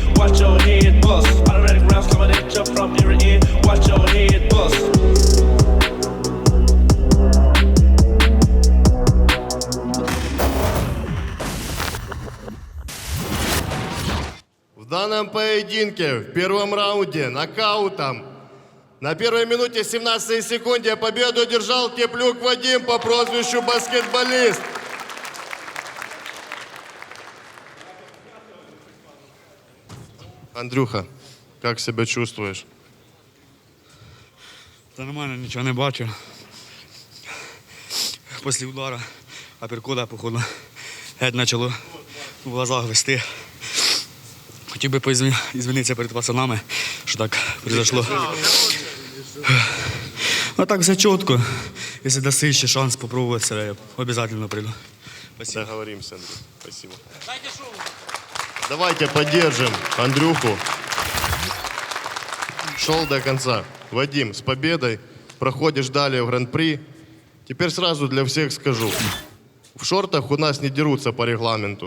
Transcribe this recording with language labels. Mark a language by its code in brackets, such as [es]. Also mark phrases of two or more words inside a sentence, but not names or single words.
[en] Watch your head bust. Automatic rounds coming at you from ear to ear. Watch your head bust. [ru] В данном поединке в первом раунде нокаутом на первой минуте 17 секунде победу одержал Теплюк Вадим по прозвищу баскетболист. Андрюха, как себя чувствуешь? [uk] Та нормально, нічого не бачу. Після удара, апперкота, походу, геть почало [ru] в глазах вести. [uk] Хотів би поізвинитися перед пацанами, що [ru] так произошло. [uk] А так все чітко. Якщо даси ще шанс спробувати себе, я обов'язково прийду. [ru] Спасибо. Договоримся, Андрей. Спасибо. Давайте поддержим Андрюху. Шел до конца. Вадим, с победой. Проходишь далее в Гран-при. Теперь сразу для всех скажу. В шортах у нас не дерутся по регламенту.